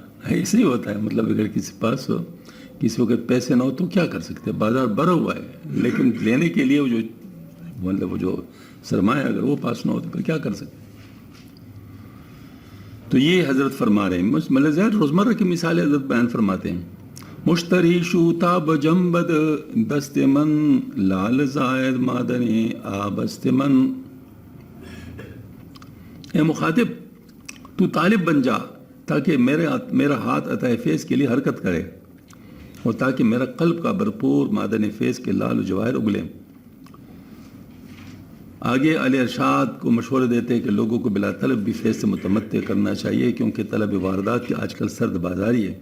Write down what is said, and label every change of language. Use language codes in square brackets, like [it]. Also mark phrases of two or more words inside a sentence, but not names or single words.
[ur] ایسے ہی ہوتا ہے، اگر کسی پاس ہو، کسی وقت پیسے نہ ہو تو کیا کر سکتے، بازار بھرا ہوا ہے، لیکن لینے کے لیے وہ جو سرمایہ اگر وہ پاس نہ ہو تو پھر کیا کر سکتے۔ تو یہ حضرت فرما رہے ہیں، روزمرہ کی مثالیں حضرت بیان فرماتے ہیں۔ [fa] مشتری شوتا بجمبد دست من لال زائد مادن آبست من۔ [ur] اے مخاطب، تو طالب بن جا تاکہ میرا ہاتھ عطا فیض کے لیے حرکت کرے، اور تاکہ میرا قلب کا بھرپور معدن فیض کے لال و جواہر اگلے۔ آگے علی ارشاد کو مشورہ دیتے ہیں کہ لوگوں کو بلا طلب بھی فیض سے متمتع کرنا چاہیے، کیونکہ طلب واردات کی آج کل سرد بازاری ہے۔